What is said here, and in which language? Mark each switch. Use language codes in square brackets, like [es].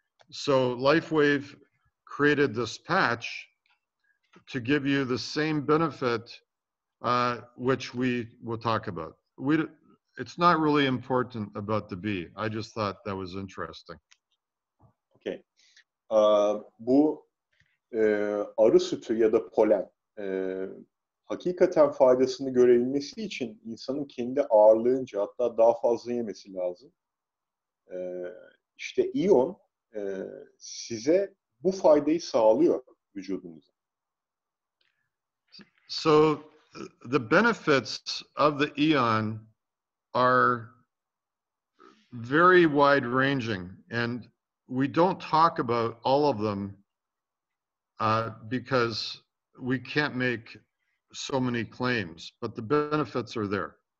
[en] So Lifewave created this patch to give you the same benefit, which we will talk about. It's not really important about the bee. I just thought that was interesting. Okay. [tr] Bu arı sütü ya da polen hakikaten faydasını görebilmesi için insanın kendi ağırlığınca, hatta daha fazla yemesi lazım. İşte iyon size bu faydayı sağlıyor vücudunuza. [en] So the benefits of the Eon are very wide ranging, and we don't talk about all of them because we can't make so many claims, but the benefits are there.